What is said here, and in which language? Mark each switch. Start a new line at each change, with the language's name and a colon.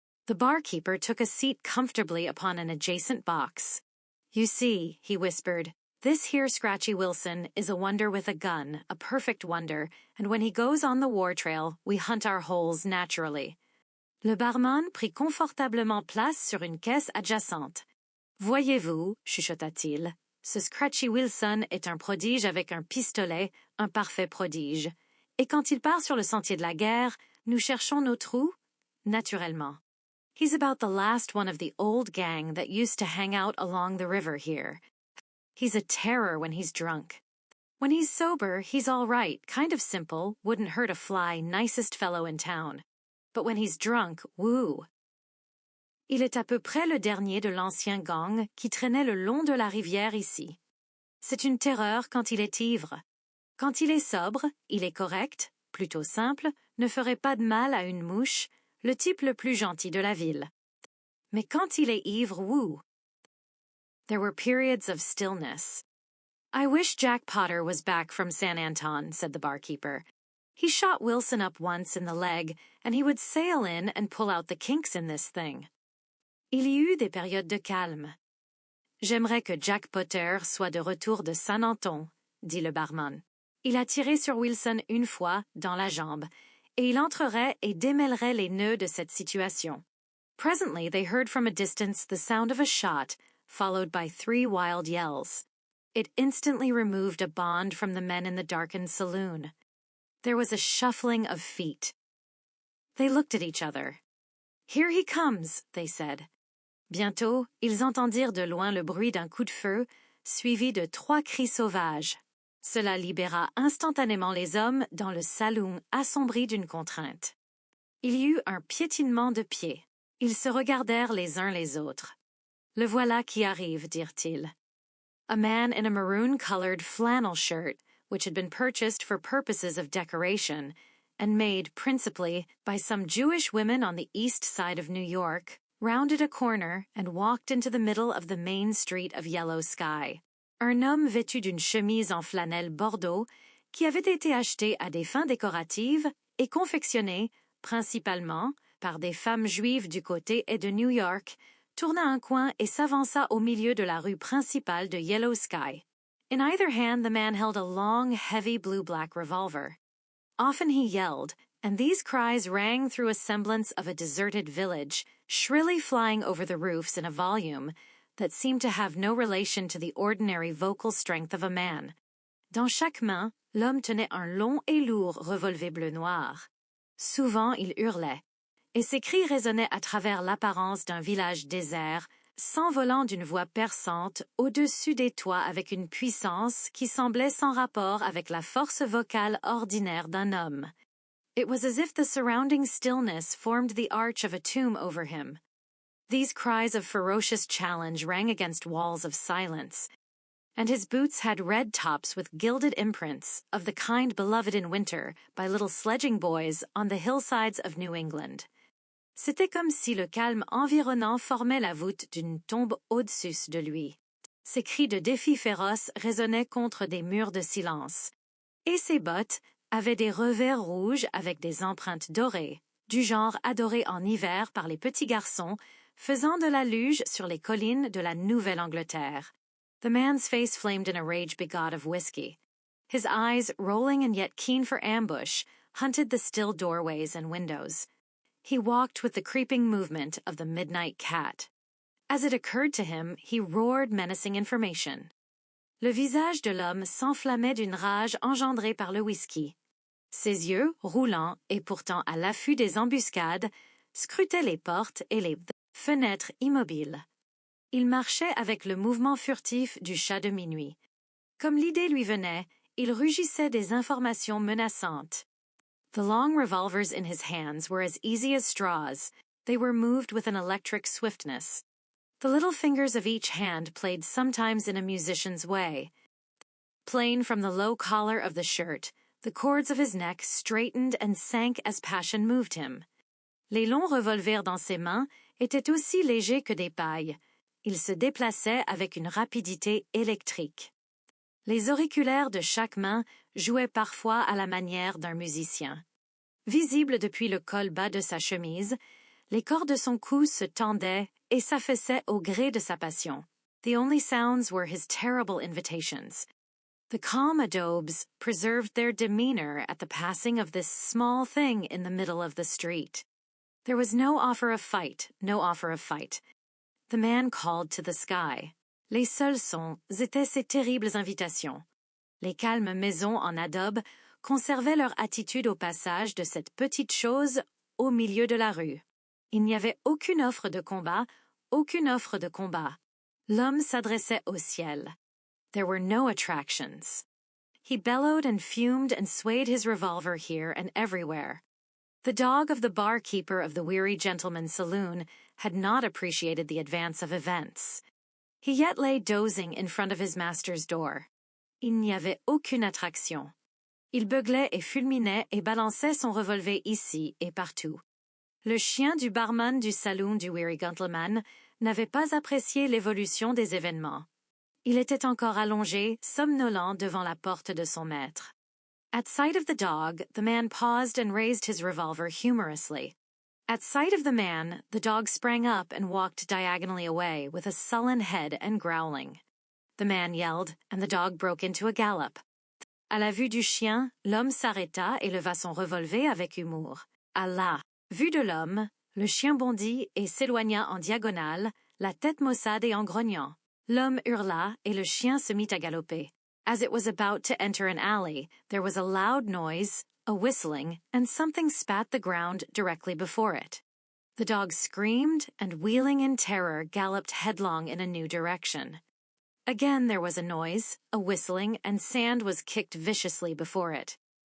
English: The barkeeper took a seat comfortably upon an adjacent box. "You see," he whispered, "this here Scratchy Wilson is a wonder with a gun, a perfect wonder, and when he goes on the war trail, we hunt our holes naturally."
French: Le barman prit confortablement place sur une caisse adjacente. "Voyez-vous," chuchota-t-il, "ce Scratchy Wilson est un prodige avec un pistolet, un parfait prodige. Et quand il part sur le sentier de la guerre, nous cherchons nos trous? Naturellement.
English: He's about the last one of the old gang that used to hang out along the river here. He's a terror when he's drunk. When he's sober, he's all right, kind of simple, wouldn't hurt a fly, nicest fellow in town. But when he's drunk, woo!
French: Il est à peu près le dernier de l'ancien gang qui traînait le long de la rivière ici. C'est une terreur quand il est ivre. Quand il est sobre, il est correct, plutôt simple, ne ferait pas de mal à une mouche, le type le plus gentil de la ville. Mais quand il est ivre, woo!
English: There were periods of stillness. "I wish Jack Potter was back from San Anton," said the barkeeper. "He shot Wilson up once in the leg, and he would sail in and pull out the kinks in this thing."
French: Il y eut des périodes de calme. "J'aimerais que Jack Potter soit de retour de San Anton," dit le barman. "Il a tiré sur Wilson une fois, dans la jambe, et il entrerait et démêlerait les nœuds de cette situation."
English: Presently they heard from a distance the sound of a shot, followed by 3 wild yells. It instantly removed a bond from the men in the darkened saloon. There was a shuffling of feet. They looked at each other. "Here he comes," they said.
French: Bientôt, ils entendirent de loin le bruit d'un coup de feu, suivi de 3 cris sauvages. Cela libéra instantanément les hommes dans le saloon assombri d'une contrainte. Il y eut un piétinement de pieds. Ils se regardèrent les uns les autres. "Le voilà qui arrive," dirent-ils.
English: A man in a maroon-colored flannel shirt, which had been purchased for purposes of decoration, and made principally by some Jewish women on the east side of New York, rounded a corner and walked into the middle of the main street of Yellow Sky.
French: Un homme vêtu d'une chemise en flanelle bordeaux, qui avait été acheté à des fins décoratives et confectionné, principalement, par des femmes juives du côté et de New York, tourna un coin et s'avança au milieu de la rue principale de Yellow Sky.
English: In either hand the man held a long, heavy blue-black revolver. Often he yelled, and these cries rang through a semblance of a deserted village, shrilly flying over the roofs in a volume that seemed to have no relation to the ordinary vocal strength of a man.
French: Dans chaque main, l'homme tenait un long et lourd revolver bleu-noir. Souvent il hurlait, et ses cris résonnaient à travers l'apparence d'un village désert, s'envolant d'une voix perçante au-dessus des toits avec une puissance qui semblait sans rapport avec la force vocale ordinaire d'un homme.
English: It was as if the surrounding stillness formed the arch of a tomb over him. These cries of ferocious challenge rang against walls of silence, and his boots had red tops with gilded imprints of the kind beloved in winter by little sledging boys on the hillsides of New England.
French: C'était comme si le calme environnant formait la voûte d'une tombe au-dessus de lui. Ses cris de défi féroce résonnaient contre des murs de silence, et ses bottes avaient des revers rouges avec des empreintes dorées, du genre adoré en hiver par les petits garçons, faisant de la luge sur les collines de la Nouvelle-Angleterre.
English: The man's face flamed in a rage begot of whiskey. His eyes, rolling and yet keen for ambush, hunted the still doorways and windows. He walked with the creeping movement of the midnight cat. As it occurred to him, he roared menacing information.
French: Le visage de l'homme s'enflammait d'une rage engendrée par le whisky. Ses yeux, roulants et pourtant à l'affût des embuscades, scrutaient les portes et les fenêtres immobiles. Il marchait avec le mouvement furtif du chat de minuit. Comme l'idée lui venait, il rugissait des informations menaçantes.
English: The long revolvers in his hands were as easy as straws. They were moved with an electric swiftness. The little fingers of each hand played sometimes in a musician's way. Plain from the low collar of the shirt, the cords of his neck straightened and sank as passion moved him.
French: Les longs revolvers dans ses mains étaient aussi légers que des pailles. Ils se déplaçaient avec une rapidité électrique. Les auriculaires de chaque main jouaient parfois à la manière d'un musicien. Visible depuis le col bas de sa chemise, les cordes de son cou se tendaient et s'affaissaient au gré de sa passion.
English: The only sounds were his terrible invitations. The calm adobes preserved their demeanor at the passing of this small thing in the middle of the street. There was no offer of fight, no offer of fight. The man called to the sky.
French: Les seuls sons étaient ces terribles invitations. Les calmes maisons en adobe conservaient leur attitude au passage de cette petite chose au milieu de la rue. Il n'y avait aucune offre de combat, aucune offre de combat. L'homme s'adressait au ciel.
English: There were no attractions. He bellowed and fumed and swayed his revolver here and everywhere. The dog of the barkeeper of the Weary Gentleman's Saloon had not appreciated the advance of events. He yet lay dozing in front of his master's door.
French: Il n'y avait aucune attraction. Il beuglait et fulminait et balançait son revolver ici et partout. Le chien du barman du saloon du Weary Gentleman n'avait pas apprécié l'évolution des événements. Il était encore allongé, somnolent devant la porte de son maître.
English: At sight of the dog, the man paused and raised his revolver humorously. At sight of the man, the dog sprang up and walked diagonally away with a sullen head and growling. The man yelled, and the dog broke into a gallop.
French: À la vue du chien, l'homme s'arrêta et leva son revolver avec humour. À la vue de l'homme, le chien bondit et s'éloigna en diagonale, la tête maussade et en grognant. L'homme hurla et le chien se mit à galoper.
English: As it was about to enter an alley, there was a loud noise, a whistling, and something spat the ground directly before it. The dog screamed and, wheeling in terror, galloped headlong in a new direction. Again there was a noise, a whistling, and sand was kicked viciously before it.